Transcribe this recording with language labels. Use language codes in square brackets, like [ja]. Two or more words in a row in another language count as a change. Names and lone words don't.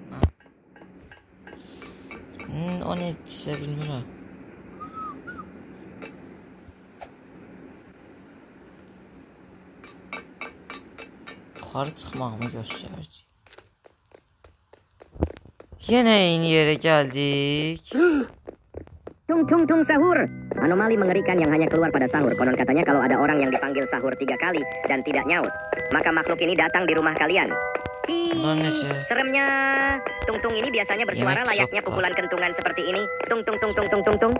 [tr] O ne size bilmiyorum. Yukarı çıkmağımı gösterdi. Yine aynı yere geldik. [id] Tung tung tung sahur. Anomali mengerikan yang hanya keluar pada sahur. Konon katanya kalau ada orang yang dipanggil sahur 3 kali dan tidak nyaut, maka makhluk ini datang di rumah kalian. Seremnya. Tung-tung ini biasanya bersuara layaknya pukulan kentungan seperti ini. Tung tung tung tung tung tung tung.